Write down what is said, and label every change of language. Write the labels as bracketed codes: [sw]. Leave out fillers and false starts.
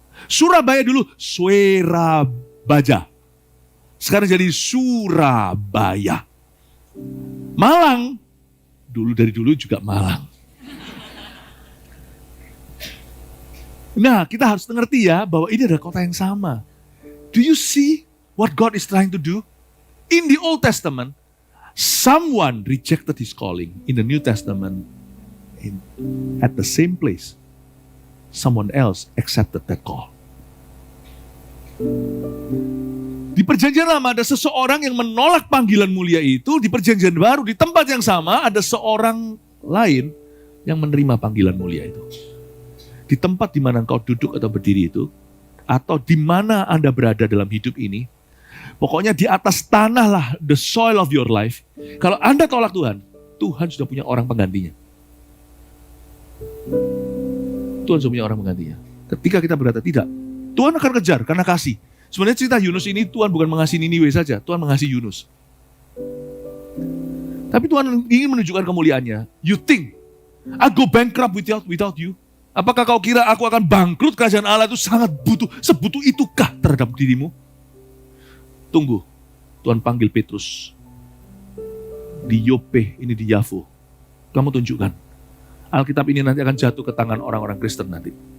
[id] Surabaya dulu Swerabaja. Sekarang jadi Surabaya. Malang, dari dulu juga Malang. Nah, kita harus mengerti ya bahwa ini adalah kota yang sama. [en] Do you see what God is trying to do? In the Old Testament, someone rejected his calling. In the New Testament, at the same place, someone else accepted that call. [id] Di Perjanjian Lama ada seseorang yang menolak panggilan mulia itu. Di Perjanjian Baru di tempat yang sama ada seorang lain yang menerima panggilan mulia itu. Di tempat di mana engkau duduk atau berdiri itu, atau di mana Anda berada dalam hidup ini, pokoknya di atas tanah lah, [en] the soil of your life. [id] Kalau Anda tolak Tuhan, Tuhan sudah punya orang penggantinya. Tuhan sudah punya orang penggantinya. Ketika kita berkata tidak, Tuhan akan kejar karena kasih. Sebenarnya cerita Yunus ini Tuhan bukan mengasihi Niniwe saja, Tuhan mengasihi Yunus. Tapi Tuhan ingin menunjukkan kemuliaannya. [en] You think, I go bankrupt without you? [id] Apakah kau kira aku akan bangkrut? Kerajaan Allah itu sangat butuh, sebutuh itukah terhadap dirimu? Tunggu, Tuhan panggil Petrus. Di Yope, ini di Yafo. Kamu tunjukkan. Alkitab ini nanti akan jatuh ke tangan orang-orang Kristen nanti.